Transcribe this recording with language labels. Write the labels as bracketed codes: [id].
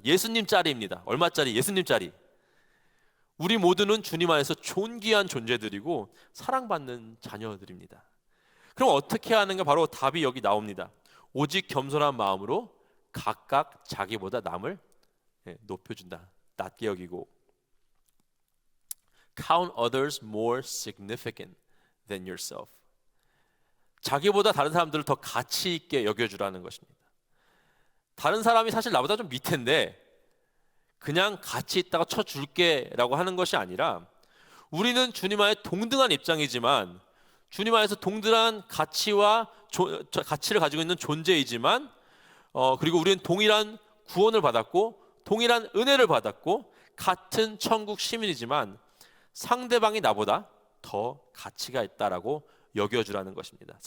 [ko] 예수님짜리입니다. 얼마짜리? 예수님짜리. 우리 모두는 주님 안에서 존귀한 존재들이고 사랑받는 자녀들입니다. 그럼 어떻게 하는가? 바로 답이 여기 나옵니다. 오직 겸손한 마음으로 각각 자기보다 남을 높여준다. 낮게 여기고. [en] Count others more significant than yourself. [ko] 자기보다 다른 사람들을 더 가치 있게 여겨주라는 것입니다. 다른 사람이 사실 나보다 좀 밑인데 그냥 가치 있다가 쳐줄게 라고 하는 것이 아니라, 우리는 주님 안에 동등한 입장이지만 주님 안에서 동등한 가치와 가치를 가지고 있는 존재이지만 그리고 우리는 동일한 구원을 받았고 동일한 은혜를 받았고 같은 천국 시민이지만 상대방이 나보다 더 가치가 있다라고 여겨주라는 것입니다.